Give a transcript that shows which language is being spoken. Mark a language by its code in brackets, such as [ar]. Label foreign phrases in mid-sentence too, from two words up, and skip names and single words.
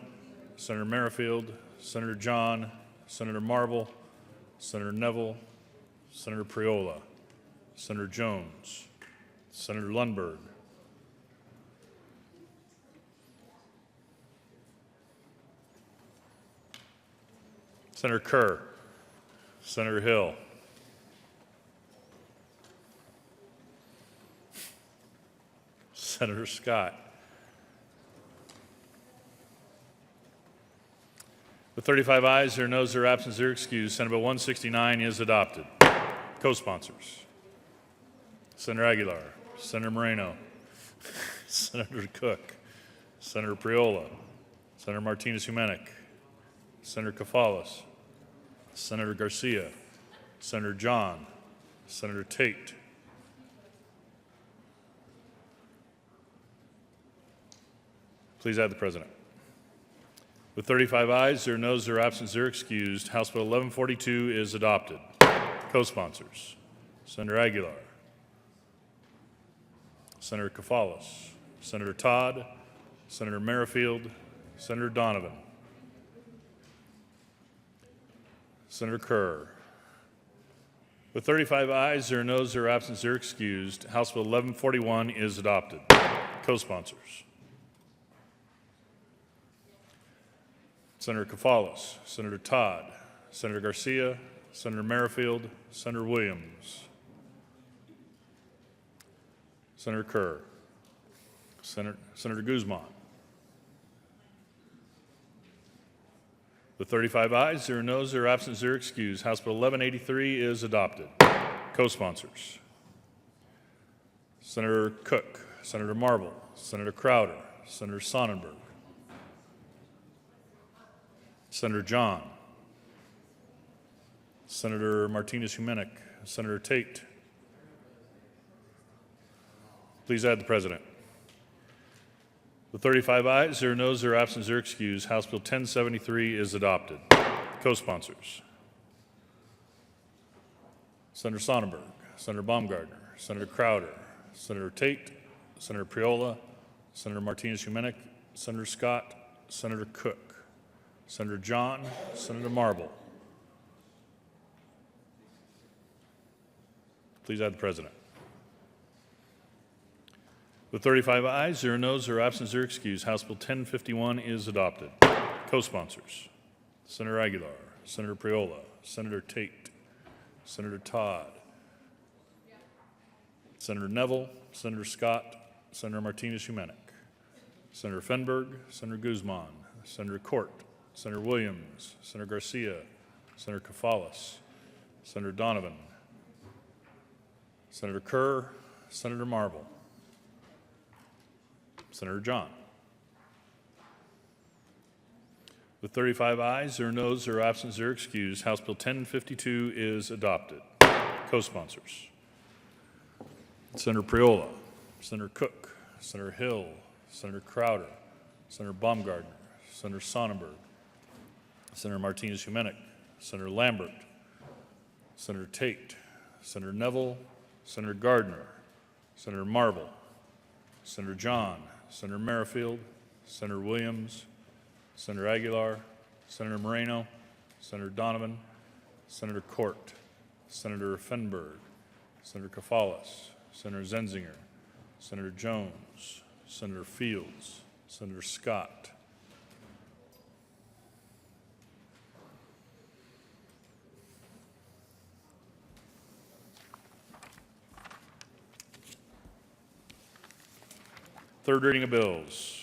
[en] Senator Merrifield, Senator John, Senator Marble, Senator Neville, Senator Priola, Senator Jones, Senator Lundberg, Senator Kerr, Senator Hill, Senator Scott. With 35 ayes, 0 noes, 0 absent, 0 excused, Senate Bill 169 is adopted. Co-sponsors: Senator Aguilar, Senator Moreno, Senator Cook, Senator Priola, Senator Martinez-Humenick, Senator Kafalas, Senator Garcia, Senator John, Senator Tate, please add the President. With 35 ayes, 0 noes, 0 absent, 0 excused, House Bill 1142 is adopted. Co-sponsors: Senator Aguilar, Senator Kafalas, Senator Todd, Senator Merrifield, Senator Donovan, Senator Kerr. With 35 ayes, 0 noes, 0 absent, 0 excused, House Bill 1141 is adopted. Co-sponsors: Senator Kafalas, Senator Todd, Senator Garcia, Senator Merrifield, Senator Williams, Senator Kerr, Senator Guzman. With 35 ayes, 0 noes, 0 absent, 0 excused, House Bill 1183 is adopted. Co-sponsors: Senator Cook, Senator Marble, Senator Crowder, Senator Sonnenberg, Senator John, Senator Martinez-Humenick, Senator Tate. Please add the President. With 35 ayes, 0 noes, 0 absent, 0 excused, House Bill 1073 is adopted. Co-sponsors: Senator Sonnenberg, Senator Baumgardner, Senator Crowder, Senator Tate, Senator Priola, Senator Martinez-Humenick, Senator Scott, Senator Cook, Senator John, Senator Marble. Please add the President. With 35 ayes, 0 noes, 0 absent, 0 excused, House Bill 1051 is adopted. Co-sponsors: Senator Aguilar, Senator Priola, Senator Tate, Senator Todd, Senator Neville, Senator Scott, Senator Martinez-Humenick, Senator Fenberg, Senator Guzman, Senator Court, Senator Williams, Senator Garcia, Senator Kafalas, Senator Donovan, Senator Kerr, Senator Marble, Senator John. With 35 ayes, 0 noes, 0 absent, 0 excused, House Bill 1052 is adopted. Co-sponsors: Senator Priola, Senator Cook, Senator Hill, Senator Crowder, Senator Baumgardner, Senator Sonnenberg, Senator Martinez-Humenick, Senator Lambert, Senator Tate, Senator Neville, Senator Gardner, Senator Marble, Senator John, Senator Merrifield, Senator Williams, Senator Aguilar, Senator Moreno, Senator Donovan, Senator Court, Senator Fenberg, Senator Kafalas, Senator Zenzinger, Senator Jones, Senator Fields, Senator Scott, third reading of bills.